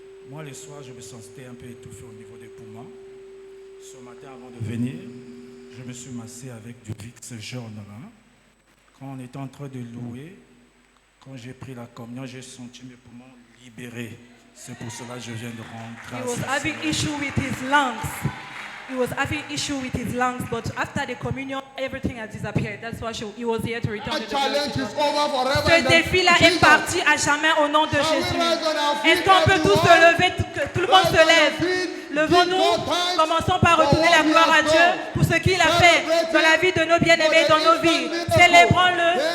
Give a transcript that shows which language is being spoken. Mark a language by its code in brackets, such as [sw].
[fr] Moi, le soir, je me sentais un peu étouffé au niveau des poumons. Ce matin, avant de venir, je me suis massé avec du Vicks jaune. Quand on était en train de louer, quand j'ai pris la communion, j'ai senti mes poumons libérés. C'est pour cela que je viens de rentrer. [en] He was having issue with his lungs. He was having issue with his lungs, but after the communion, everything has disappeared. That's why he was here to return to the glory. [fr] Ce défi-là est parti à jamais au nom de Jésus. Est-ce qu'on peut tous se lever, que tout le monde se lève? Levons-nous, commençons par retourner la gloire à Dieu pour ce qu'il a fait dans la vie de nos bien-aimés, dans nos vies. Célébrons-le.